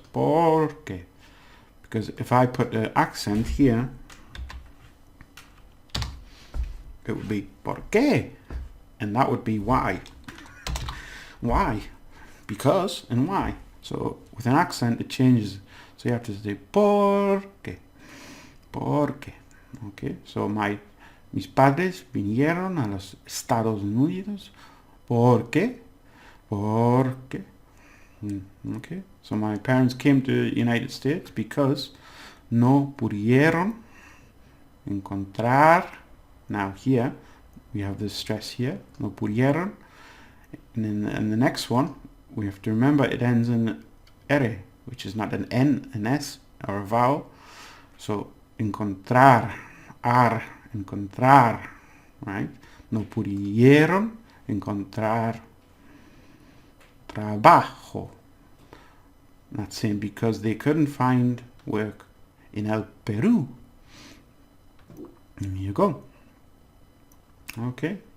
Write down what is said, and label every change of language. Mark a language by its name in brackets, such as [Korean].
[Spanish] ¿Por qué? [English] Because if I put the accent here, it would be ¿por qué? And that would be why. Why? Because and why. So with an accent, it changes. So you have to say [Spanish] ¿por qué? ¿Por qué? [English] Okay. [Spanish] So mis padres vinieron a los Estados Unidos. ¿Por qué? ¿Por qué? Okay. [English] So my parents came to the United States because [Spanish] no pudieron encontrar. [English] Now here we have the stress here. [Spanish] No pudieron. [English] And then the next one, we have to remember it ends in R, which is not an N, an S, or a vowel. So [Spanish] encontrar, encontrar, [English] right? [Spanish] No pudieron encontrar trabajo. [English] That's saying because they couldn't find work in El Peru. There you go. Okay,